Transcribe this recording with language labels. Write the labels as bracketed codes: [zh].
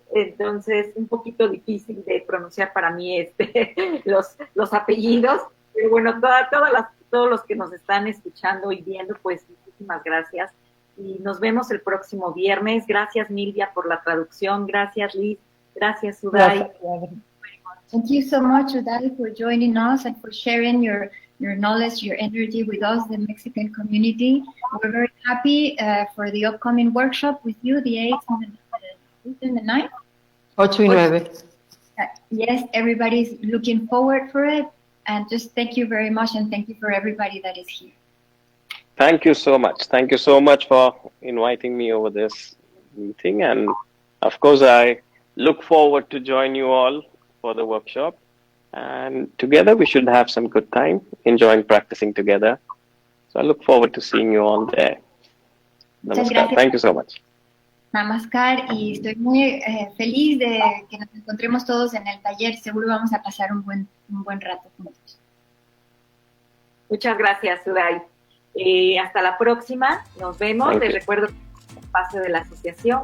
[es] Entonces, un poquito difícil de pronunciar para mí los apellidos, pero bueno, todos los que nos están escuchando y viendo, pues muchísimas gracias. Y nos vemos el próximo viernes. Gracias, Milvia, por la traducción. Gracias, Liz. Gracias, Uday. [en] Thank you so much, Uday, for joining us and for sharing your knowledge, your energy with us, the Mexican community. We're very happy for the upcoming workshop with you, the 8th and the 9th. [es] 8 y 9. [en] Yes, everybody's looking forward for it. And just thank you very much, and thank you for everybody that is here. Thank you so much. Thank you so much for inviting me over this meeting. And of course, I look forward to join you all for the workshop. And together we should have some good time, enjoying practicing together. So I look forward to seeing you all there. Namaskar. Thank you so much. [es] Namaskar, y estoy muy feliz de que nos encontremos todos en el taller. Seguro vamos a pasar un buen rato juntos. Muchas gracias, Uday. Hasta la próxima, nos vemos. Les recuerdo el espacio de la asociación.